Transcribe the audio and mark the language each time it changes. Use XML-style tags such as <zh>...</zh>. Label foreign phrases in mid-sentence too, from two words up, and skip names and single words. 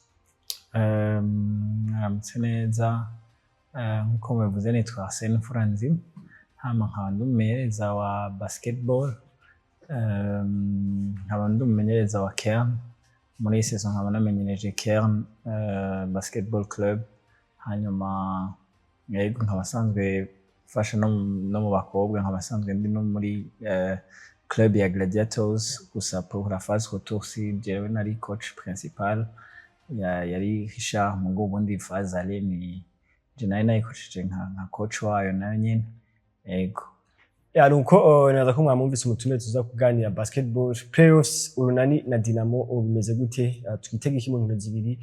<rn>Mwaramutse neza, nkuko mubivuze nitwa Arsene Furanzi, hama nkaba ndi umumenyereza wa basketball, nkaba ndi umumenyereza wa Kern. Muri iyi saison nkaba namenyereje Kern Basketball Club, hanyuma yego nkaba sanzwe fasha no mu bakobwa, nkaba sanzwe ndi no muri club ya Gladiators. Gusa</rn> <fr>pour la phase retour</fr> <rn>si jewe nari</rn> <fr>coach principal,</fr> <rn>yari Richard Mungu. Ubundi phase ale ni je nari nayikoresheje nka coach wayo nayo nyene. Yego nuko naza ko mwamumvise umutumire tuza kuganira</rn> <en>basketball playoffs.</en> <rn>Urunani na Dinamo bimeze gute? Twitege iki mu nkino zibiri?</rn>